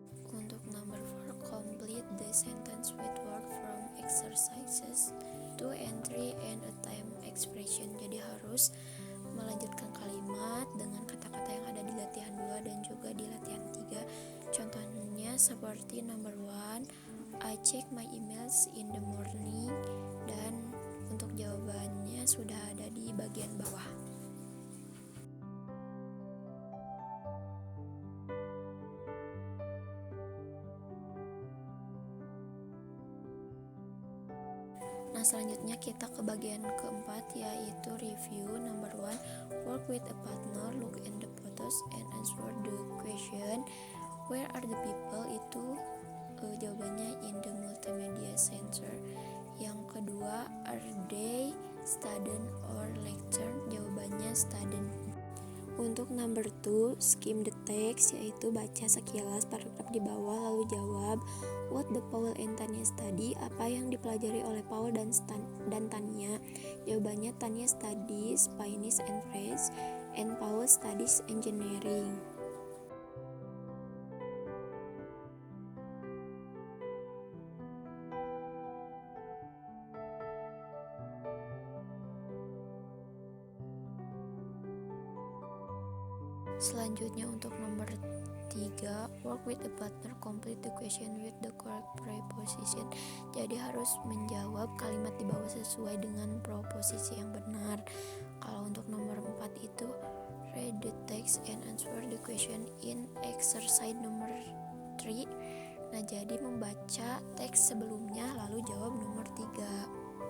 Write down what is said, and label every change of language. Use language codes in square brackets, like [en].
[en] Untuk number 4, complete the sentence with word from exercises 2 and 3 and a time expression. [id] Jadi harus melanjutkan kalimat dengan kata-kata yang ada di latihan 2 dan juga di latihan 3. Contohnya seperti number 1, [en] I check my emails in the morning, [id] dan untuk jawabannya sudah ada di bagian bawah. Nah, selanjutnya kita ke bagian keempat, yaitu review. [en] Number 1, work with a partner, look in the photos and answer the question. Where are the people? [id] Itu jawabannya [en] in the multimedia center. [id] Yang kedua, [en] are they student or lecture? [id] Jawabannya student. Untuk number 2, [en] skim the text, [id] yaitu baca sekilas paragraf di bawah lalu jawab [en] what the Paul and Tanya study. [id] Apa yang dipelajari oleh Paul dan Tanya? Jawabannya [en] Tanya studies Spanish and French and Paul studies engineering. [id] Selanjutnya untuk nomor [en] 3, work with the partner, complete the question with the correct preposition. [id] Jadi harus menjawab kalimat di bawah sesuai dengan proposisi yang benar. Kalau untuk nomor 4 itu [en] read the text and answer the question in exercise [id] nomor 3. Nah, jadi membaca teks sebelumnya lalu jawab nomor 3.